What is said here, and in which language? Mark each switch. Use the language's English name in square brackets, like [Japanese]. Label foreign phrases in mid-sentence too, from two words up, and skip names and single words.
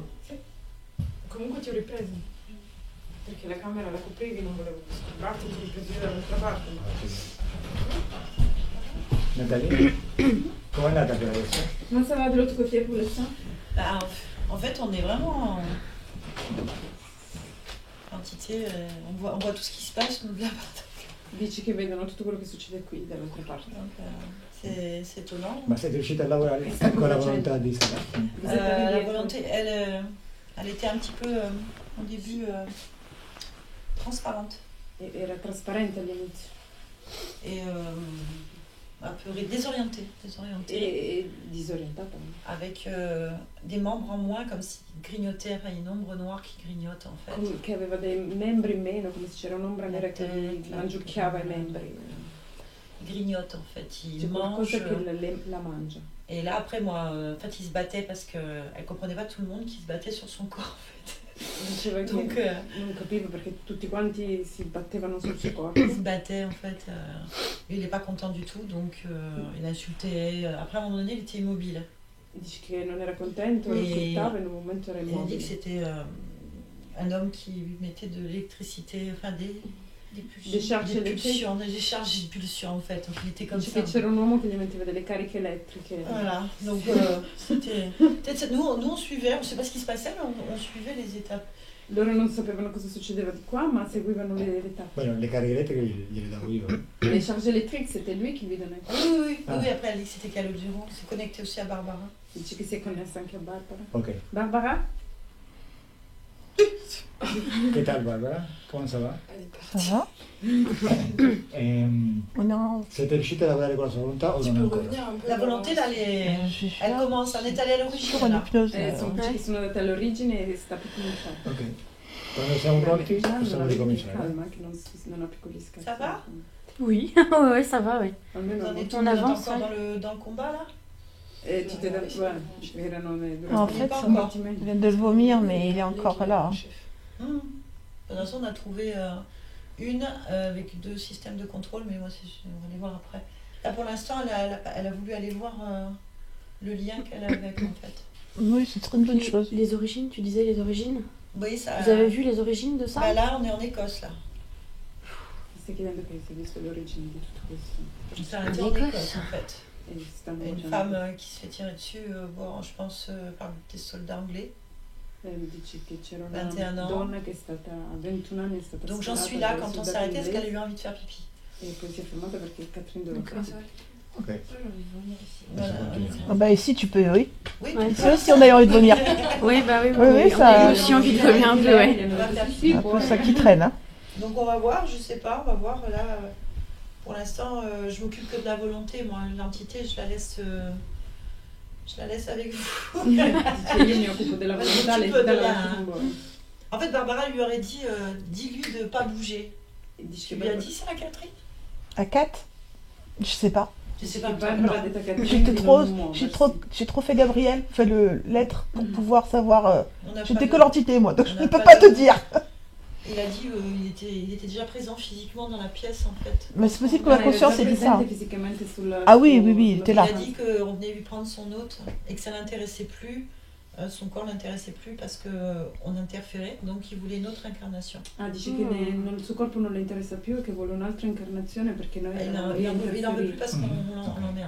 [Italian] Comunque ti ho ripreso. Perché la camera la coprivi, non volevo disturbarti, ti ho ripreso dall'altra parte. Nathalie? Com'è andata per adesso? [French] Comment ça va de l'autre côté pour l'instant? Bah, en fait, on est vraiment entité, on voit tout ce qui se passe nous de là-bas. [Italian] Dici che vedono tutto quello che succede qui dall'altra parte. [French] Donc, c'est étonnant. [Italian] Ma siete riusciti a lavorare con la volontà di Sara? [French] Vous êtes arrivés La à- volonté, elle était un petit peu, au début, transparente [Italian] Era trasparente all'inizio [French] et un peu désorientée, [Italian] e disorientata. [French] avec des membres en moins, comme s'ils grignotaient, enfin une ombre noire qui grignote en fait. [Italian] Come che aveva dei membri in meno, come se c'era un'ombra nera che Testa, mangiucchiava i membri. [French] Ils grignotent en fait, ils [Italian] C'è qualcosa [French] mangent. [Italian] che la mangia. [French] Et là après moi, en fait, ils se battaient parce qu'elle comprenait pas tout le monde qui se battait sur son corps en fait. [Italian] Diceva che [French] Donc [Italian] non capivo perché tutti quanti si battevano sul suo corpo. [French] il se battait en fait. Lui il n'est pas content du tout, donc il insultait. Après à un moment donné il était immobile. [Italian] Dice che non era contento, lo [French] Et [Italian] sfruttava e in un momento era [French] Il a dit [Italian] immobile. [French] que c'était un homme qui mettait de l'électricité, enfin Des charges des pulsions, des charges de pulsions en fait. Donc il était comme Dice ça. [Italian] che c'era un uomo che gli metteva delle cariche elettriche. [French] Voilà, donc c'était. Peut-être nous on suivait, on ne sait pas ce qui se passait, mais on suivait les étapes. [Italian] Loro non sapevano cosa succedeva di qua, ma seguivano le tappe. Bueno, le cariche elettriche gliele davo io. [French] Les charges électriques, c'était lui qui lui donnait. Oui, Ah. oui, après elle dit que c'était Calogero, c'est connecté aussi à Barbara. [Italian] Dice che si è connessa anche a Barbara. [French] Ok. Barbara? [Spanish] Che tal [French] Barbara? Come ça va? Ça va? On est en... [Italian] Siete riusciti a lavorare con la sua volontà o [French] Tu [Italian] non [French] peux [Italian] ancora? [French] revenir un peu. La volonté là, Je vais elle faire commence, on est allé à toujours l'origine en là. hypnose. [Italian] Sono andate all'origine e sta per cominciare. Ok. Quando siamo pronti possiamo ricominciare. Calma, che non ha piccoli scherzi. [French] Ça va? Oui, ouais, ça va, ouais. [Italian] Almeno [French] Vous en êtes On où? Vous êtes avance, encore ouais. dans le combat là? [Italian] tutte erano [French] En fait, pas il encore. vient de le vomir, mais il est encore là. De toute façon, on a trouvé une avec 2 systèmes de contrôle, mais moi, on va les voir après. Là, pour l'instant, elle a voulu aller voir le lien qu'elle avait avec, en fait. Oui, c'est très une bonne chose. Les origines, tu disais les origines. Vous voyez ça? Vous avez vu les origines de ça? Bah, là, on est en Écosse, là. [Italian] Stai chiedendo che si è visto l'origine di tutto questo. [French] C'est un en Écosse, en fait. [Italian] E stanno [French] Une [Italian] mangiando. [French] femme qui se fait tirer dessus, bon, je pense, par des soldats anglais. [Italian] Dice che c'era una [French] 21 ans. [Italian] donna che è stata a 21 anni è stata [French] Donc j'en [Italian] sparata [French] suis là [Italian] dai [French] quand on [Italian] soldati [French] s'est arrêté parce [Italian] inglesi [French] qu'elle a eu envie de faire pipi. [Italian] e poi si è fermata perché Catherine doveva [French] Donc, [Italian] fare. [French] c'est vrai. Ok. Voilà. Ah bah ici, tu peux, oui. Oui, Ouais. C'est aussi, on a envie de vomir. Oui, bah oui, Oui, oui, ça- J'ai aussi envie de vomir un peu, ouais. on va faire C'est pipi. un peu ça qui traîne, hein. Donc on va voir, je sais pas, on va voir là. Pour l'instant, je m'occupe que de la volonté. Moi, l'entité, je la laisse avec vous. [Italian] Dice io mi occupo della volontà, lei Tipo dà la della- lascia. [French] En fait, Barbara lui aurait dit, dis-lui de pas bouger. [Italian] Dice [French] Tu [Italian] che [French] lui as dit ça, Catherine? À 4? Je sais pas. Je sais pas. [Italian] Barbara ha detto a Catherine [French] J'étais [Italian] di [French] trop, [Italian] non muoversi. [French] j'ai trop fait Gabriel, fait l'être pour pouvoir savoir. On n'a J'étais pas que de- l'entité, moi, donc on je n'a ne peux pas pas de- te dire. Il a dit, il était déjà présent physiquement dans la pièce, en fait. Mais c'est possible que Ah, la [Italian] era [French] conscience [Italian] già [French] ait dit ça. [Italian] presente fisicamente sulla- [French] Ah oui, [Italian] su- [French] oui, oui, il était là. Il a dit qu'on venait lui prendre son hôte et que ça l'intéressait plus, son corps l'intéressait plus parce qu'on interférait, donc il voulait une autre incarnation. [Italian] Ah, dice che il suo corpo non le interessa più e che vuole un'altra incarnazione perché noi [French] Il la n'en veut plus parce qu'on l'emmerde.